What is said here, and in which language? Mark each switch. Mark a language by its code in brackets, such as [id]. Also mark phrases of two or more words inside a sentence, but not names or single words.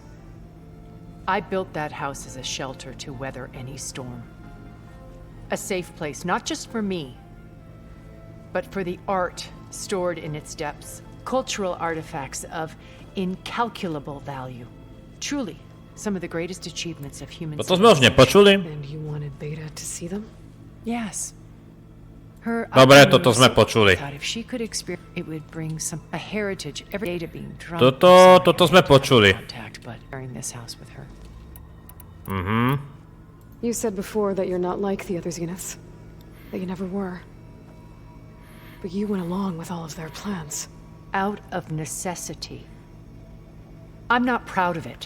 [en] I built that house as a shelter to weather any storm. A safe place, not just for me, but for the art stored in its depths. Cultural artifacts of incalculable value. Truly, some of the greatest achievements of human [sk] To sme už nepočuli. [en] And you wanted Beta to see them? Yes. [sk] Dobre, toto sme počuli. [en] If she could experience, it would bring a heritage every day to being drunk. [sk] Toto sme počuli. [en] But sharing this house with her. You said before that you're not like the other Zeniths. That you never were. But you went along with all of their plans. Out of necessity. I'm not proud of it.